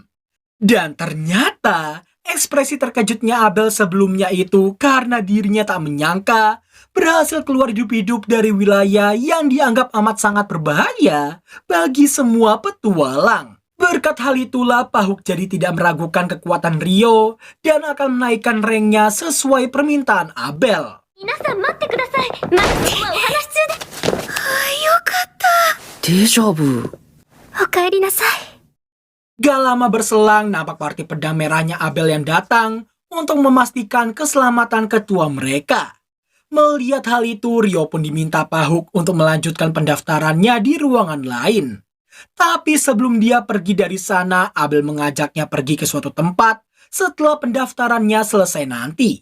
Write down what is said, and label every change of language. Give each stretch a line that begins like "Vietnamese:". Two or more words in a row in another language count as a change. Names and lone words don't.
Indonesian: Dan ternyata ekspresi terkejutnya Abel sebelumnya itu karena dirinya tak menyangka berhasil keluar hidup-hidup dari wilayah yang dianggap amat sangat berbahaya bagi semua petualang. Berkat hal itulah Pak Hook jadi tidak meragukan kekuatan Rio dan akan menaikkan ranknya sesuai permintaan Abel.
Japanese: 皆さん待ってください。まだ今お話中で。よかった。デジャブ。お帰りなさい。
Indonesian: Gak lama berselang, nampak parti pedang merahnya Abel yang datang untuk memastikan keselamatan ketua mereka. Melihat hal itu, Rio pun diminta Pak Hook untuk melanjutkan pendaftarannya di ruangan lain. Tapi sebelum dia pergi dari sana, Abel mengajaknya pergi ke suatu tempat setelah pendaftarannya selesai nanti.